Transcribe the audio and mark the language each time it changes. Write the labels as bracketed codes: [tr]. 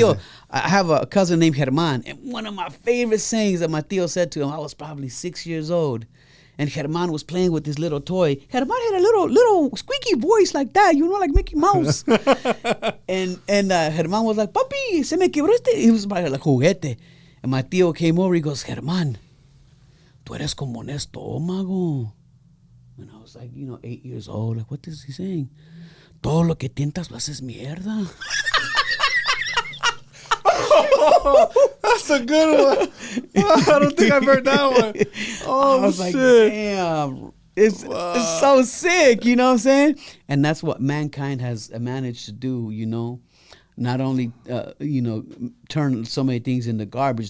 [en] tío, I have a cousin named Germán, and one of my favorite sayings that my tío said to him, I was probably 6 years old, and Germán was playing with this little toy. Germán had a little squeaky voice like that, you know, like Mickey Mouse. [es] and Germán was like, papi, se me quebró este. [en] He was like juguete. And my tío came over, he goes, Germán, tú eres como un estómago. And I was like, 8 years old. Like, what is he saying? Todo lo que tientas lo haces mierda. That's a good one. I don't think I've heard that one. Oh, I was shit. like, damn. It's so sick, you know what I'm saying? And that's what mankind has managed to do, you know. Not only, turn so many things into garbage.